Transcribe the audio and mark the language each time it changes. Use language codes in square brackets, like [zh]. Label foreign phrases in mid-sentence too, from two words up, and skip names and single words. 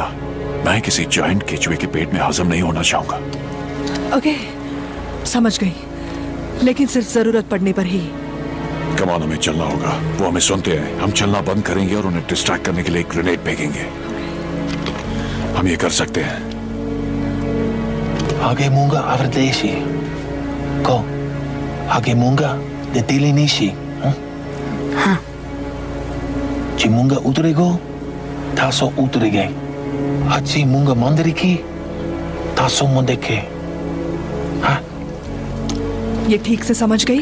[hi] मैं किसी जायंट केचुए के पेट में हजम नहीं होना चाहूंगा। ओके, समझ गई, लेकिन सिर्फ जरूरत पड़ने पर ही। कमान, हमें चलना होगा। वो हमें सुनते हैं। हम चलना बंद करेंगे और उन्हें डिस्ट्रैक्ट करने के लिए एक ग्रेनेड फेंकेंगे। हम ये कर सकते हैं। Hagemunga averdesi. Ko. Hagemunga de telinisi. Ha. Chimunga utrego. Taso utrege. Hachi munga mandariki. Taso mondeke. Ha. ये ठीक से समझ गई?